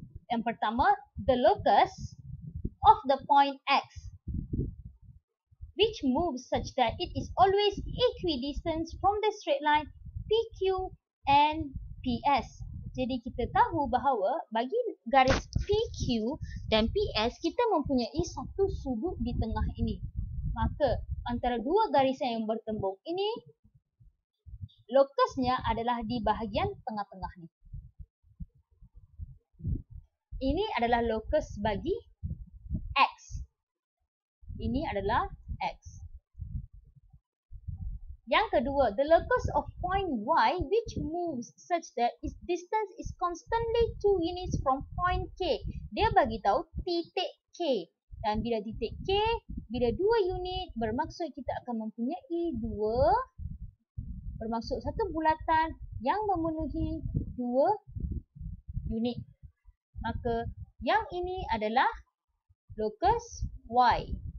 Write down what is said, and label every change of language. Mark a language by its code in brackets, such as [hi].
[ms] Yang pertama, [en] the locus of the point X, which moves such that it is always equidistant from the straight line PQ and PS. [ms] Jadi kita tahu bahawa bagi garis PQ dan PS, kita mempunyai satu sudut di tengah ini. Maka antara dua garisan yang bertembung ini, lokusnya adalah di bahagian tengah-tengah ni. Ini adalah lokus bagi X. Ini adalah X. Yang kedua, [en] the locus of point Y which moves such that its distance is constantly 2 units from point K. [ms] Dia bagi tahu titik K. Dan bila titik K, bila 2 unit, bermaksud kita akan mempunyai bermaksud satu bulatan yang memenuhi 2 unit. Maka yang ini adalah locus Y.